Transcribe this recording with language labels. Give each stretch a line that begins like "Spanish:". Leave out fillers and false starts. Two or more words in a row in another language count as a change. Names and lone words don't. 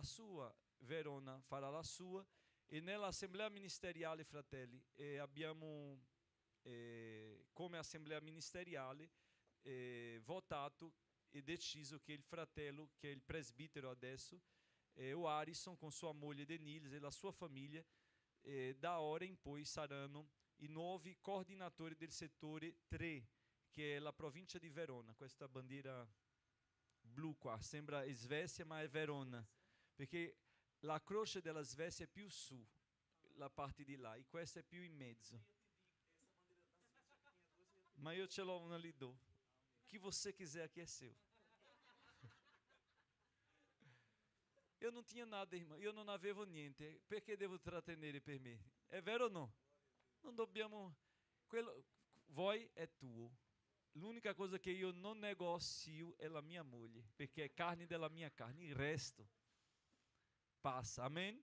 Italian: sua, Verona farà la sua, e nell'assemblea ministeriale, fratelli, abbiamo come assemblea ministeriale votato e deciso che il fratello, che è il presbitero adesso, o Arison, con sua moglie Denise e la sua famiglia, da ora in poi saranno i nuovi coordinatori del settore 3, che è la provincia di Verona. Questa bandiera blu qua sembra Svezia, ma è Verona, perché la croce della Svezia è più su, la parte di là, e questa è più in mezzo. Ma io ce l'ho una lì do.
Portuguese: Chi você quiser aqui é seu. Eu não tinha nada, irmã. Eu não
Italian: avevo niente. Perché devo trattenere per me? È vero o no? Non dobbiamo... Voi è tuo. L'unica cosa che io non negozio è la mia moglie, perché è carne della mia carne. Il resto passa. Amen?